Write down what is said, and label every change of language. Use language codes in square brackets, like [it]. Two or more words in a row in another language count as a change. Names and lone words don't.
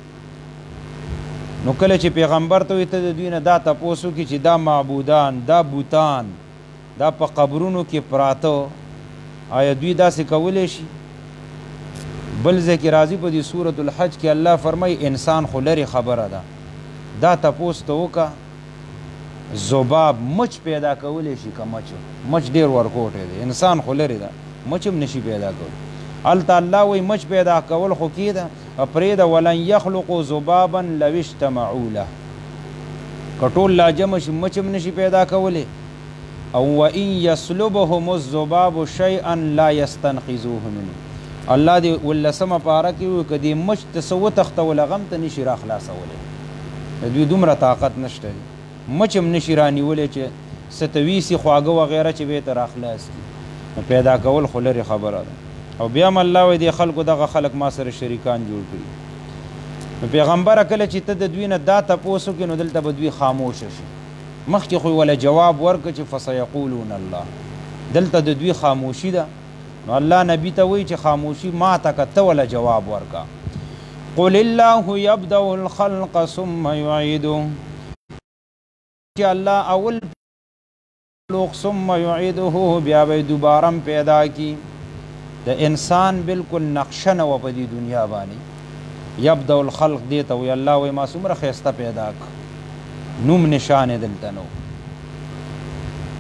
[ps] نو کله چې پیغمبر ته وایي ته د دوی نه دا تپوس وکړي چې دا معبودان دا بوتان دا په قبرونو کې پراته آیا دوی داسې کولی شي بل ځکه راځي په دې سورة الحج کې الله فرمایي انسان خو لرې خبره ده دا تپوس ته وکړه ذباب مچ پیدا کولی شي که مچ ډېر ورکوټی دی انسان خو لرې ده مچ هم نشي پیدا کولی هلته الله وایي مچ پیدا کول خو کېده پرېږده [ar] ولن یخلقوا ذبابا لو اجتمعوا له [ps] که ټول لا جمع شي مچ هم نشي پیدا کولی او [ar] وان یسلبهم الذباب شیئا لا یستنقذوه منه [ps] الله دې ولسمه پاره کې وي که دې مچ ته څه وتښتول هغه هم ته نشي را خلاصولی د دوی دومره طاقت نشته دی مچ هم نشي رانیولی چې څه ته ویسي خواږه وغیره چې به یې ته را خلاص کړي نو پیدا کول خو لرې خبره ده او بیا هم الله وایي دې خلکو دغه خلک ما سره شریکان جوړ کړي نو پیغمبره کله چې ته د دوی نه دا تپوس وکړې نو دلته به دوی خاموشه شي مخکې خو وله جواب ورکړه چې [ar] فسیقولون الله [ps] دلته د دوی خاموشي ده نو الله نبی ته وایي چې خاموشي ما ته که ته وله جواب ورکړه [ar] قل الله یبدأ الخلق ثم یعیدو [ps] چې الله اول مخلوق [ar] ثم یعیده [ps] بیا به دوباره پیدا کی د انسان بالکل نقشه نه وه په دې دنیا باندې [ar] یبدأ الخلق [ps] دې ته وایي الله وایي ما څومره ښایسته پیدا که نوم نشان یې دلته نو